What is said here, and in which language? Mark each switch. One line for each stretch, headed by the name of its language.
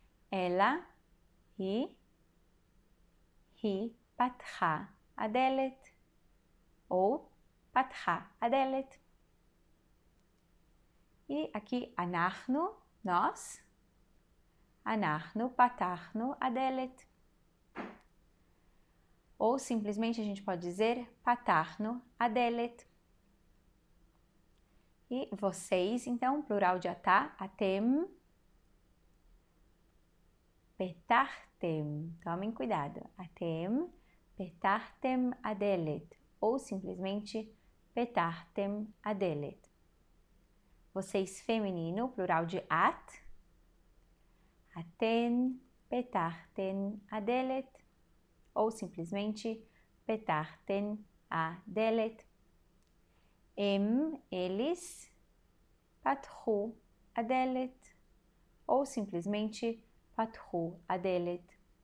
Portuguese: Ela,
Hebrew: היא פתחה הדלת, ou פתחה הדלת.
Portuguese: E aqui,
Hebrew: אנחנו, nós, אנחנו פתחנו הדלת.
Portuguese: Ou simplesmente a gente pode dizer
Hebrew: פתחנו הדלת.
Portuguese: E vocês, então, plural de atá, atem, פתחתם, tomem cuidado, atem,
Hebrew: פתחתם הדלת,
Portuguese: ou simplesmente פתחתם הדלת. Vocês feminino, plural de at, aten,
Hebrew: פתחתן הדלת,
Portuguese: ou simplesmente פתחתן הדלת.
Hebrew: Eles, פתחו הדלת,
Portuguese: ou simplesmente
Hebrew: פתחו הדלת.